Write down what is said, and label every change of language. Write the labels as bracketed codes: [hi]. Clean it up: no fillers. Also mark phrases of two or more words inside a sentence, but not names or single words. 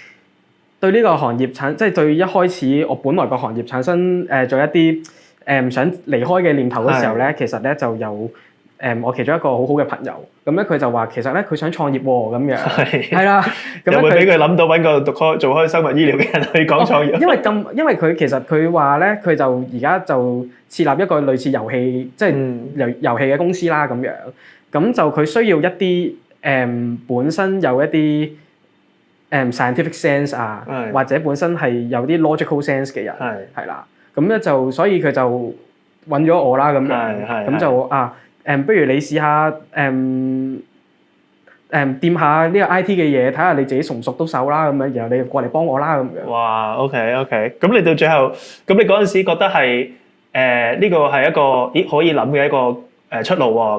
[yue] 對呢個行業即係對一開始我本來個行業產生做一啲想離開嘅念頭嘅時候咧，其實咧就有我其中一個好好嘅朋友，咁咧佢就話其實咧佢想創業喎咁樣，係啦，有冇俾佢諗到揾個做開生物醫療嘅人去講創業？因為佢其實佢話咧，佢就而家就設立一個類似遊戲即係遊戲嘅公司啦咁樣，咁就佢需要一啲本身有一啲 [en] scientific sense [yue] 啊，或者本身係有啲 [en] logical sense [yue] 嘅人，係啦，咁咧就所以佢就揾咗我啦咁樣，咁就不如你試下掂下呢個 IT 嘅嘢，睇下你自己熟唔熟到手啦咁樣，然後你過嚟幫我啦咁樣。哇 ，OK， 咁你到最後，咁你嗰陣時覺得係呢個係一個可以諗嘅一個出路喎。